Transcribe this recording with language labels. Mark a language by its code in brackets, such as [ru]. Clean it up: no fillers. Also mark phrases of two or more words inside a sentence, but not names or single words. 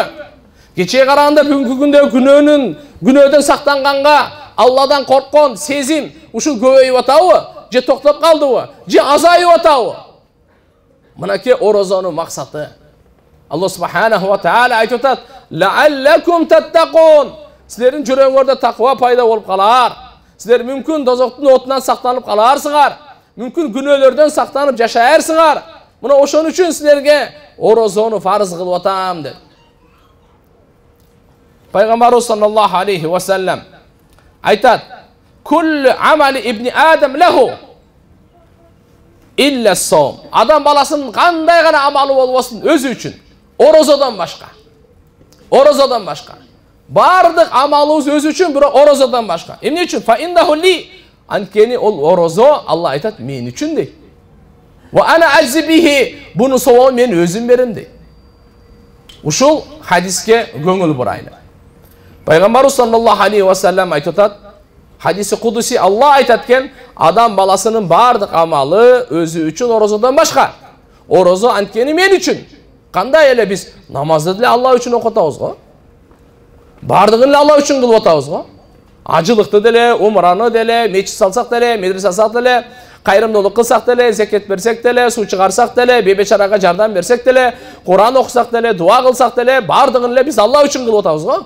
[ky] Кечеге караганда бүгүнкү күндө күнөөдөн сактанганга Алладан корккон сезим ушул көбөйүп атабы? Же токтоп калдыбы? Же азайып атабы? Мынакей орозонун максаты. [ar] الله سبحانه وتعالى [ky] айтып атат: [ar] لعلكم تتقون. [ky] Sizlerin жүрөгүңөрдө таква пайда болуп калар. Силер мүмкүн дозоктун отунан сактанып каларсыңар. Мүмкүн күнөөлөрдөн сактанып жашаарсыңар. Мына ошон үчүн силерге орозону фарыз кылып атам деп. [ar] Пайгамбарыбыз صلى الله عليه وسلم айтат: "كل عمل ابن آدم له إلا الصوم." [ky] Адам баласынын кандай гана амалы болбосун өзү үчүн, орозодон башка. Орозодон башка. Бардык амалыбыз өзү үчүн, бирок орозодон башка. Эмне үчүн? [ar] فإنه لي. [ky] Анткени ол орозо, Алла айтат, мен үчүн дейт. [ar] وأنا أجزي به. [ky] Буну сабабын мен өзүм берем дейт. Ушул хадиске көңүл бурайлы. Пайгамбарыбыз [ar] صلى الله عليه وسلم [ky] айтып атат, [ar] حديث قدسي, [ky] Алла айтат экен, адам баласынын бардык амалы өзү үчүн, орозодон башка. Орозо анткени мен үчүн. Кандай эле биз намазды деле Алла үчүн окутабыз го. Бардыгын эле Алла үчүн кылып атабыз го. Ажылыкты деле, умраны деле, мечит салсак деле, медресе салсак деле, кайрымдуулук кылсак деле, зекет берсек деле, суу чыгарсак деле, бебечарага жардам берсек деле, Куран окусак деле, дуа кылсак деле, бардыгын эле биз Алла үчүн кылып атабыз го.